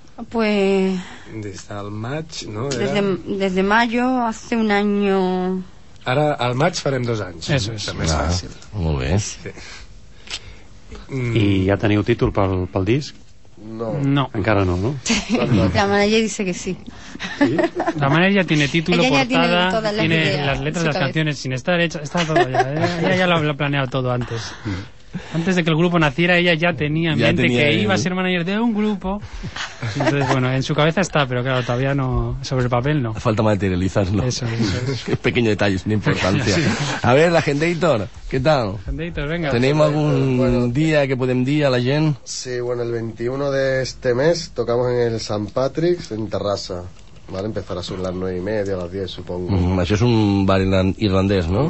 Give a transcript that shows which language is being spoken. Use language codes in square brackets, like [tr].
[es] Pues... [ca] Des del maig, no? [es] Desde mayo, hace un año... [ca] Ara, al maig farem 2 anys. [es] Eso es. [ca] També és fàcil. Molt bé. Sí. I ja teniu títol pel disc? No. Encara no, ¿no? [es] Sí. La manager dice que sí. ¿Sí? La manager ya tiene título, ella portada, tiene las letras de las canciones sin estar hecha, está todo ya. Ella ya lo ha planeado todo antes. Antes de que el grupo naciera, ella ya tenía en mente que iba a ser manager de un grupo. Entonces, bueno, en su cabeza está, pero claro, todavía no, sobre el papel no. Falta materializarlo. Eso. Pequeño detalle, sin importancia. A ver, la gente Hitor, ¿qué tal? La gente Hitor, venga. [ca] ¿Tenim algun dia que podem dir a la gent? [es] Sí, bueno, el 21 de este mes tocamos en el Sant Patrick's en Terrassa. Vale, empezar a son las 9 y media, a las 10 supongo. [ca] Això és un bar irlandès, no?